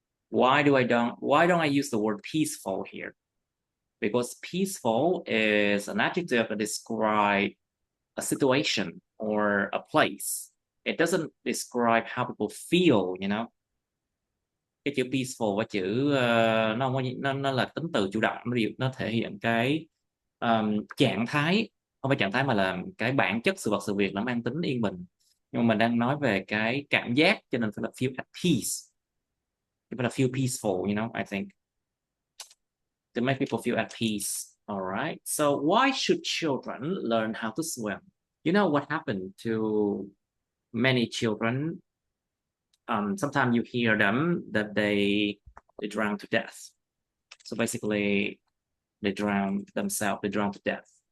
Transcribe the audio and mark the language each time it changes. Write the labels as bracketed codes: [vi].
[en] Why don't I use the word peaceful here? Because peaceful is an adjective that describes a situation or a place. It doesn't describe how people feel, you know. [vi] Cái chữ peaceful và chữ nó không có nó là tính từ chủ động, nó thể hiện cái trạng thái, không phải trạng thái mà là cái bản chất sự vật sự việc nó mang tính yên bình, nhưng mà mình đang nói về cái cảm giác, cho nên phải là [en] feel at peace, [vi] phải là [en] feel peaceful, you know, I think, to make people feel at peace. All right, so why should children learn how to swim? You know what happened to many children? Sometimes you hear them that they drown to death. So basically, they drown themselves, they drown to death.